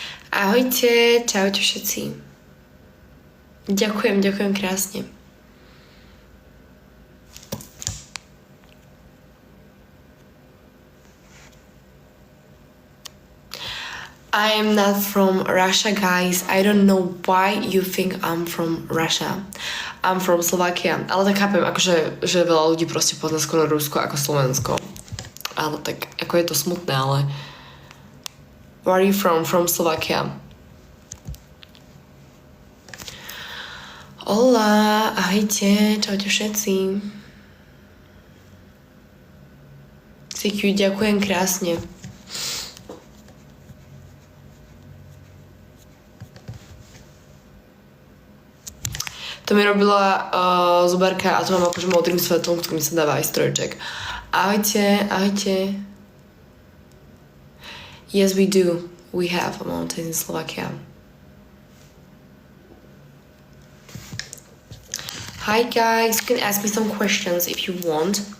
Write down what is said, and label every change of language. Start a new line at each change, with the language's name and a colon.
Slovak: Ahojte, čaute všetci. Ďakujem krásne.
English: I am not from Russia, guys. I don't know why you think I'm from Russia. I'm from Slovakia.
Slovak: Ale tak chápem, akože, že veľa ľudí proste pozná skôr Rusko ako Slovensko. Ale tak, ako je to smutné, ale...
English: Where are you from? From Slovakia.
Slovak: Hola, ahojte, čaute všetci. CQ, ďakujem krásne. To mi robila zubarka a to mám akože modrým svetlom, ktorým sa dáva aj strojček. Ahojte, ahojte.
English: Yes, we do. We have mountains in Slovakia. Hi guys, you can ask me some questions if you want.